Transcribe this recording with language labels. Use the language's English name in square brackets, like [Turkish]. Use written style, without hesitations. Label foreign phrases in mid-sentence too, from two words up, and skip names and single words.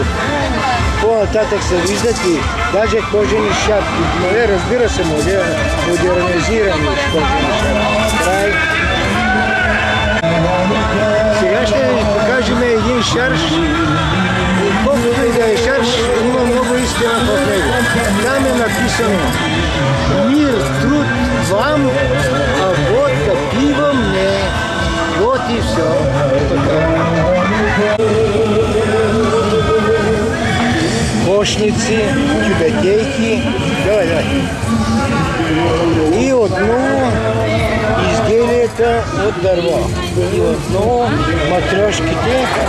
[Bulgarian] По-нататък се виждат и даже кожени шапки. Разбира се, модернизирани кожени шапки. Край. Сега ще ви покажем един шарш. Колкото и да е шарш, има много истина в него. Там е написано: [Russian] мир, труд вам, а водка, пиво мне. Вот и все. [Bulgarian] Кошници, тюбетейки. Давай. И отново изделията от дърво. И отново матрьошките.